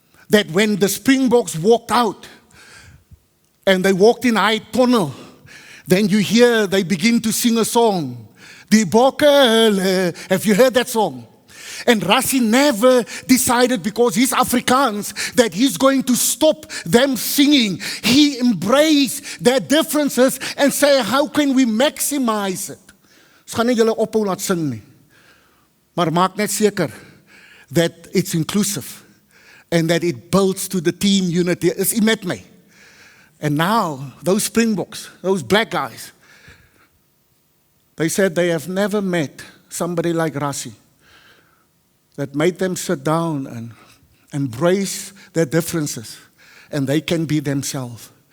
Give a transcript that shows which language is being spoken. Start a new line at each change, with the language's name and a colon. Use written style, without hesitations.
English: That when the Springboks walked out and they walked in high tunnel, then you hear they begin to sing a song. Die Bokke, have you heard that song? And Rassie never decided, because he's Afrikaans, that he's going to stop them singing. He embraced their differences and say, how can we maximize it?
Afrikaans: Ons gaan nie julle ophou laat sing nie. Maar maak net seker
English: that it's inclusive and that it builds to the team unity.
Afrikaans: Is u met my?
English: And now, those Springboks, those black guys, they said they have never met somebody like Rassie that made them sit down and embrace their differences and they can be themselves.